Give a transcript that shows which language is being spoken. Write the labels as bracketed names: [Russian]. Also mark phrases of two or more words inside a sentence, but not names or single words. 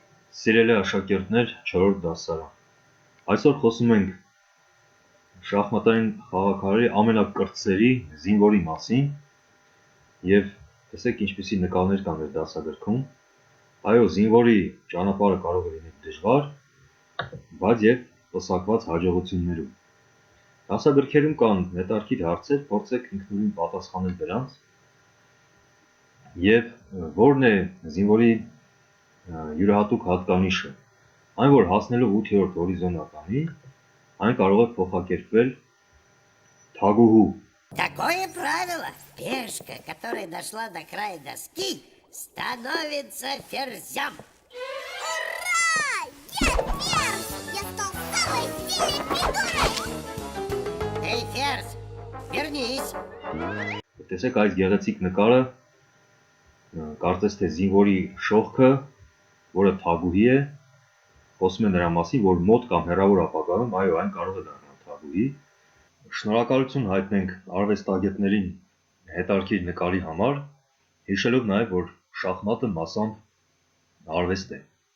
[Armenian] Սիրելի աշակերտներ, 4-րդ դասարան։ Այսօր խոսում ենք շախմատային խաղաքարերի ամենակրտսերի զինվորի մասին եւ տեսեք ինչպիսի նկարներ կան մեր դասագրքում։ Այո, զինվորի ճանապարհը կարող է լինել դժվար, բայց եւ պսակված հաջողություններով։ Դասագրքերում կան հետաքրքիր հարցեր, փորձեք ինքնուրույն պատասխանել դրանց։ Եվ որն է զինվորի յուրահատուկ հատկանիշը, այն որ հասնելով 8-րդ հորիզոնականի, այն կարող է փոխակերպվել թագուհու։ [Russian] Такое правило. Пешка, которая дошла до края доски, становится ферзем. Ура! Я ферзь! Я стал самой сильной фигурой! Эй, ферзь, вернись. [Armenian] Տեսեք այս գեղեցիկ նկարը, կարծես թե զինվորի շողքը, որը թագուհի է, խոսում է նրա մասին, որ մոտ կամ հեռավոր ապագայում, այո, այն կարող է դառնալ թագուհի։ Շնորհակալություն հայտնենք արվեստագետներին հետաքրքիր նկարի համար, հիշելով նաև, որ շախմատը մասամբ արվեստ է։